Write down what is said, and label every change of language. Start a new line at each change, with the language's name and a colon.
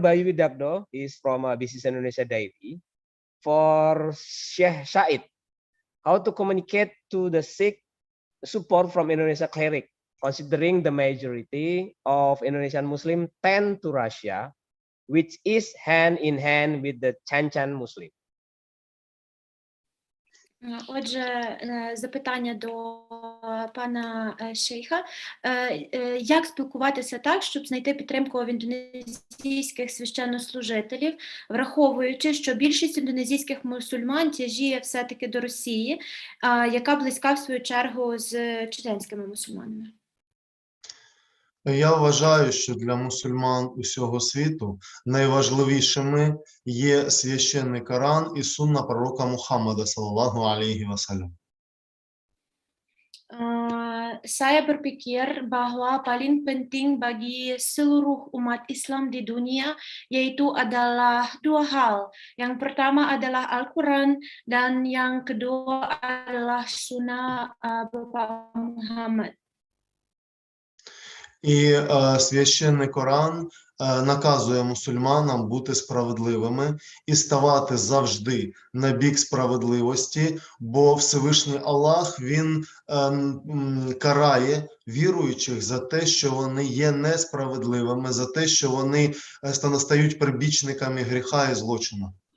English: Bayu Widakdo, is from Business Indonesia Daily. For Sheikh Said, how to communicate to the seek support from Indonesia cleric, considering the majority of Indonesian Muslim tend to Russia, which is hand in hand with the Chan Muslim.
Ukrainian: Отже, запитання до пана Шейха. Як спілкуватися так, щоб знайти підтримку в індонезійських священнослужителів, враховуючи, що більшість індонезійських мусульман тяжіє все-таки до Росії, яка близька в свою чергу з чеченськими мусульманами? Я вважаю, що для мусульман усього світу найважливішими є священний Коран і сунна пророка Мухаммада, саллаллаху алейхи вассалям.
Indonesian: Saya berpikir bahwa paling penting bagi seluruh umat Islam di dunia yaitu adalah dua hal. Yang pertama adalah Al-Quran dan yang kedua adalah sunnah Bapak Muhammad.
Ukrainian: І священний Коран наказує мусульманам бути справедливими і ставати завжди на бік справедливості, бо Всевишній Аллах, він карає віруючих за те, що вони є несправедливими, за те, що вони стають прибічниками гріха і злочину.